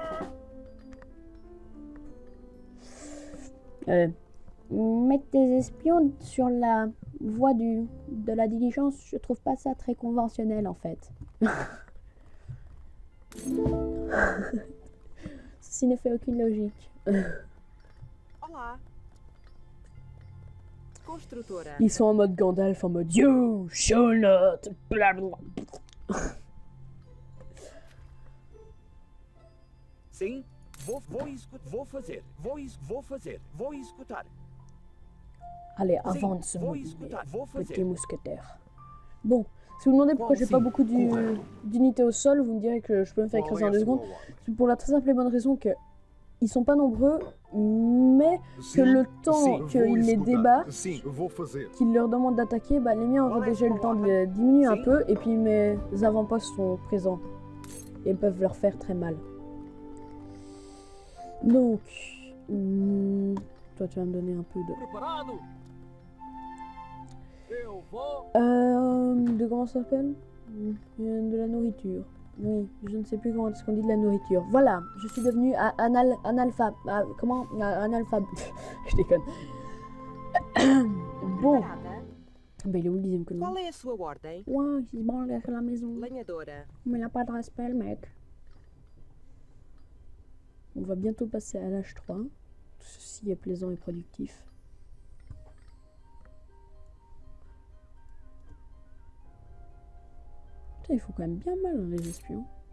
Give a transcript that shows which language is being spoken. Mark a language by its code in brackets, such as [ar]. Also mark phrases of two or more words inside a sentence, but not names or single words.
[fr] Mettre des espions sur la voie de la diligence, je trouve pas ça très conventionnel, en fait. Ceci ne fait aucune logique. [pt] Olá. Construtora. [fr] Ils sont en mode Gandalf, en mode [en] You shall not, [fr] blablabla. [pt] Sim, vou fazer. Vou escutar. [fr] Allez, [pt] Sim, [fr] avance, [pt] vou [fr] mes [pt] escutar. Vou [fr] petits [pt] fazer. [fr] mousquetaires. Bon, si vous me demandez pourquoi j'ai pas beaucoup d'unités au sol, vous me direz que je peux me faire écraser en 2 secondes. C'est pour la très simple et bonne raison que ils sont pas nombreux, mais que le temps qu'ils les débattent, [pt] Sim, vou fazer. [fr] qu'ils leur demandent d'attaquer, bah, les miens auraient déjà eu le temps de les diminuer un peu, et puis mes avant-postes sont présents et peuvent leur faire très mal. Donc, toi tu vas me donner un peu [pt] Preparado? Eu vou. [fr] de comment ça s'appelle? De la nourriture. Oui, je ne sais plus comment est-ce qu'on dit de la nourriture. Voilà, je suis devenue analphabète. Je déconne. Bon, [pt] Preparada. [fr] bah il est où le 10e colonne? [pt] Qual é a sua ordem? [fr] Ouais, il se branle derrière la maison. [pt] Lenhadora. [fr] Mais il n'a pas de respect, le mec. On va bientôt passer à l'âge 3. Tout ceci est plaisant et productif. Putain, ils font quand même bien mal, hein, les espions.